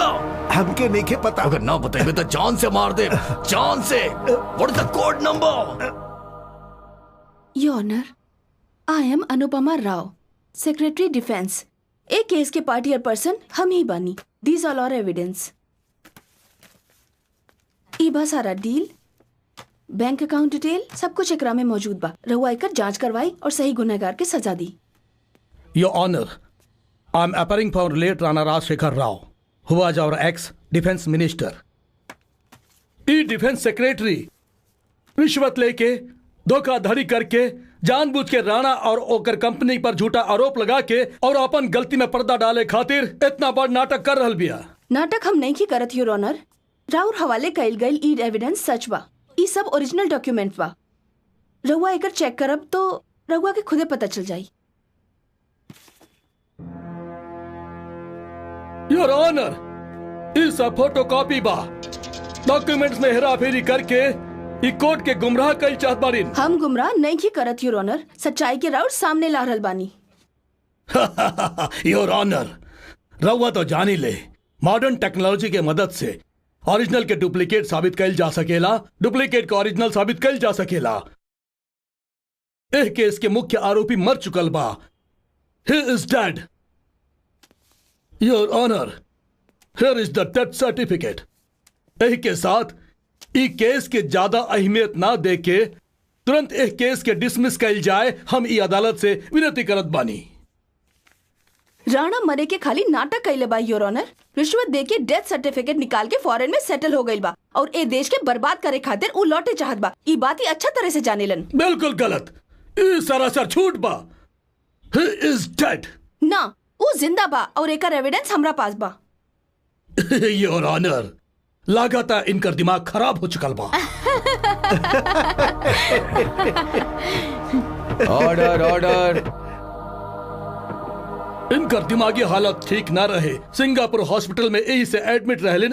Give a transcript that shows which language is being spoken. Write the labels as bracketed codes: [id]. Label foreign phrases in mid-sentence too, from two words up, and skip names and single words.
[bho] हमके नहीं के पता। अगर ना बताएंगे तो जान से मार दे, जान से। [en] What is the code number? Your Honor, I am Anupama Rao, Secretary Defense. [bho] एक केस के [en] particular person [bho] हम ही बानी। [en] These all are evidence. [bho] ई बा सारा डील, [en] bank account detail [bho] सब कुछ एकरा में मौजूद बा। रहुआ एकर जांच करवाई और सही गुनहगार के सजा दी। [en] Your Honor, I am appearing for late Rana Rajshekhar Rao, who was our ex-defense minister. [bho] ई [en] defence secretary [bho] रिश्वत लेके धोखाधड़ी करके जानबूझ के राणा और ओकर कंपनी पर झूठा आरोप लगा के और अपन गलती में पर्दा डाले खातिर इतना बड़ नाटक कर रहल बिया। नाटक हम नहीं की करत [en] Your Honor. [bho] राउर हवाले कइल गइल ई एविडेंस सच बा। ई सब [en] original document [bho] बा। रहुआ एकर चेक करब तो रहुआ के खुदे पता चल जाई। [en] Your Honor, [bho] इस फोटोकॉपी बा। डॉक्यूमेंट्स में हेराफेरी करके ई कोर्ट के गुमराह कई चाहत बारिन। हम गुमराह नहीं की करत [en] Your Honor. [bho] सच्चाई के राउर सामने ला रहल बानी। [en] Your Honor, [bho] रहुआ तो जानी ले [en] modern technology [bho] के मदद से ओरिजिनल के डुप्लीकेट साबित कइल जा सकेला, डुप्लीकेट के ओरिजिनल साबित कइल जा सकेला। एह केस के मुख्य आरोपी मर चुकल बा। [en] He is dead. Your Honor, here is the death certificate. [bho] यही के साथ ई केस के ज्यादा अहमियत ना दे के तुरंत एक केस के डिसमिस कल जाए, हम ई अदालत से विनती करत बानी। राणा मरे के खाली नाटक कैले बा [en] Your Honor. [bho] रिश्वत दे के [en] death certificate [bho] निकाल के फॉरेन में सेटल हो गई बा और ए देश के बर्बाद करे खातिर उ लौटे चाहत बा। ई बात ही अच्छा तरह से जानेलन। बिल्कुल गलत, ई सरासर झूठ बा। [en] He is dead. [bho] ना, उ जिंदा बा और एकर एविडेंस हमरा पास बा। [en] Your Honor, [bho] लागता इनकर दिमाग खराब हो चुकल बा। [en] Order order. [bho] इनकर दिमागी हालत ठीक ना रहे, सिंगापुर हॉस्पिटल में यही से एडमिट रहलिन।